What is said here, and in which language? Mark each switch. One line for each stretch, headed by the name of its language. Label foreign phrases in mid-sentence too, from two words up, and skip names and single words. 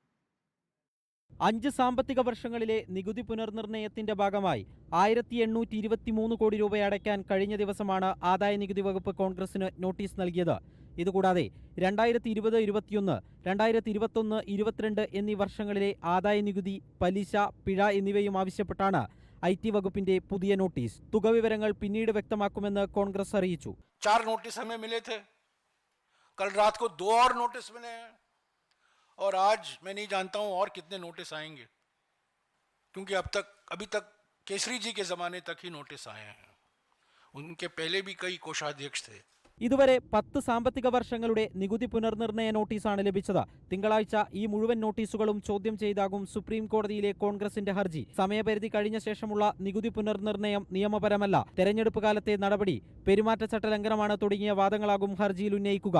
Malayalam: 5 സാമ്പത്തിക വർഷങ്ങളിലെ നികുതി പുനർനിർണയത്തിന്റെ ഭാഗമായി 1823 കോടി രൂപ അടയ്ക്കാൻ കഴിഞ്ഞ ദിവസമാണ് ആദായ നികുതി വകുപ്പ് കോൺഗ്രസിന് നോട്ടീസ് നൽകിയത്. ഇതുകൂടാതെ 2020-21, 2021-22 എന്നീ വർഷങ്ങളിലെ ആദായ നികുതി, പലിശ, പിഴ എന്നിവയും ആവശ്യപ്പെട്ടാണ് IT വകുപ്പിന്റെ പുതിയ നോട്ടീസ്. തുക വിവരങ്ങൾ പിന്നീട് വ്യക്തമാക്കുമെന്ന് കോൺഗ്രസ് അറിയിച്ചു.
Hindi: 4 नोटिस हमें मिले थे, कल रात को 2 और नोटिस मिले हैं और आज मैं नहीं जानता हूं और कितने नोटिस आएंगे, क्योंकि अभी तक केसरी जी के ज़माने तक ही नोटिस आए हैं. उनके पहले भी कई कोषाध्यक्ष थे.
Malayalam: ഇതുവരെ 10 സാമ്പത്തിക വർഷങ്ങളുടെ നികുതി പുനർനിർണയ നോട്ടീസാണ് ലഭിച്ചത്. തിങ്കളാഴ്ച ഈ മുഴുവൻ നോട്ടീസുകളും ചോദ്യം ചെയ്താകും സുപ്രീം കോടതിയിലെ കോൺഗ്രസിന്റെ ഹർജി. സമയപരിധി കഴിഞ്ഞ ശേഷമുള്ള നികുതി പുനർനിർണയം നിയമപരമല്ല, തെരഞ്ഞെടുപ്പ് കാലത്തെ നടപടി, പെരുമാറ്റച്ചട്ട ലംഘനമാണ് തുടങ്ങിയ വാദങ്ങളാകും ഹർജിയിൽ ഉന്നയിക്കുക.